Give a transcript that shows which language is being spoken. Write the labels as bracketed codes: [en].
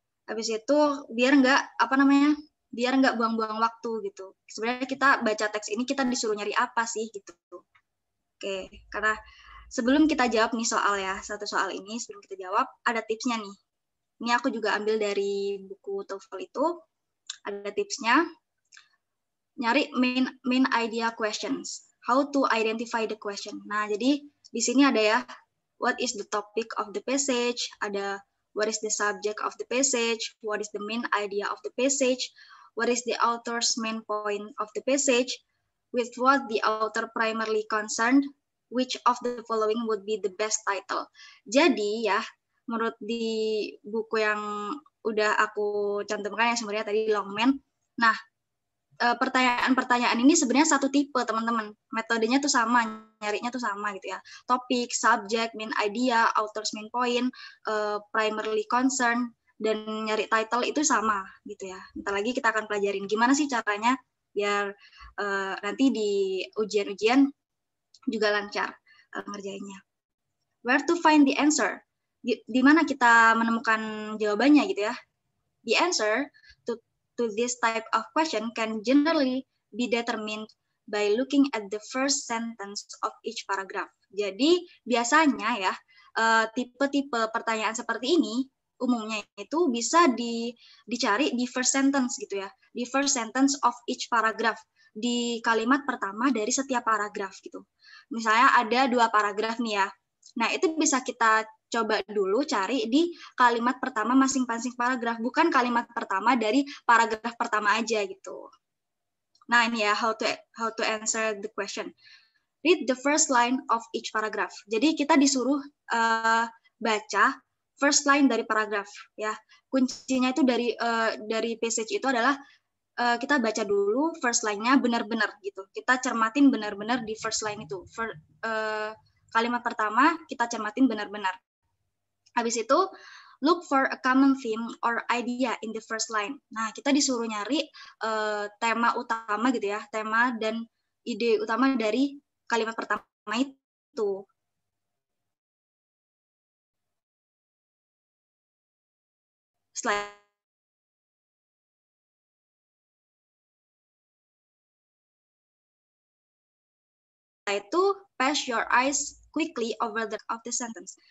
[id] Habis itu biar nggak buang-buang waktu gitu. Sebenarnya kita baca teks ini kita disuruh nyari apa sih gitu. Oke, karena sebelum kita jawab nih soal ya, satu soal ini sebelum kita jawab ada tipsnya nih. Ini aku juga ambil dari buku TOEFL itu, ada tipsnya. Nyari [en] main idea questions. How to identify the question. [id] Nah, jadi di sini ada ya, [en] what is the topic of the passage, ada what is the subject of the passage, what is the main idea of the passage, what is the author's main point of the passage, with what the author primarily concerned, which of the following would be the best title. [id] Jadi ya, menurut di buku yang udah aku cantumkan yang sebenarnya tadi Longman, nah pertanyaan-pertanyaan ini sebenarnya satu tipe teman-teman, metodenya tuh sama, nyarinya tuh sama gitu ya, topik, subject, main idea, author's main point, primarily concern, dan nyari title itu sama gitu ya. Ntar lagi kita akan pelajarin gimana sih caranya biar nanti di ujian-ujian juga lancar ngerjainnya. [en] Where to find the answer? [id] Di mana kita menemukan jawabannya gitu ya. [en] The answer to this type of question can generally be determined by looking at the first sentence of each paragraph. [id] Jadi biasanya ya tipe-tipe pertanyaan seperti ini umumnya itu bisa dicari di first sentence gitu ya, [en] di first sentence of each paragraph, [id] di kalimat pertama dari setiap paragraf gitu. Misalnya ada 2 paragraf nih ya. Nah, itu bisa kita coba dulu cari di kalimat pertama masing-masing paragraf, bukan kalimat pertama dari paragraf pertama aja gitu. Nah, ini ya [en] how to answer the question. Read the first line of each paragraph. [id] Jadi kita disuruh baca first line dari paragraf ya. Kuncinya itu dari passage itu adalah kita baca dulu first line-nya benar-benar gitu. Kita cermatin benar-benar di first line itu. Kalimat pertama kita cermatin benar-benar. Habis itu, [en] look for a common theme or idea in the first line. [id] Nah, kita disuruh nyari tema utama gitu ya, tema dan ide utama dari kalimat pertama itu. Setelah itu, [en] pass your eyes quickly over the sentence.